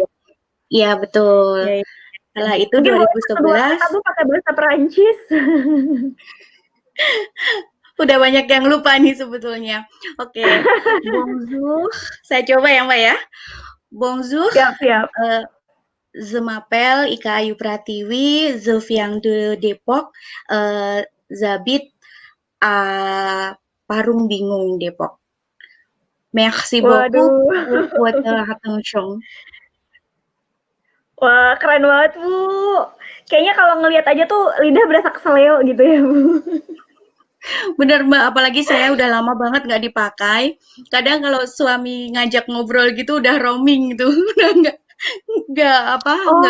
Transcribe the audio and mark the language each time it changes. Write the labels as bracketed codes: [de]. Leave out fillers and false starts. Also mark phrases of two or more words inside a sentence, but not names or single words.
[id] Iya, betul. Ya, ya. Setelah itu Mungkin boleh satu dua 2011, kata Bu pakai bahasa Perancis. udah banyak yang lupa nih sebetulnya. Oke, bonjour. Saya coba ya, Mbak ya. [fr] Bonjour, [id] Siap, siap. [fr] euh, je m'appelle Ika Ayu Pratiwi, je viens de Depok, j'habite à Parung Bingung, Depok. Merci beaucoup [id] Waduh. [fr] pour votre attention. [id] Wah, keren banget, Bu. Kayaknya kalau ngelihat aja tuh lidah berasa keseleo gitu ya, Bu. Bener Mbak, apalagi saya udah lama banget nggak dipakai. Kadang kalau suami ngajak ngobrol gitu udah roaming gitu, udah nggak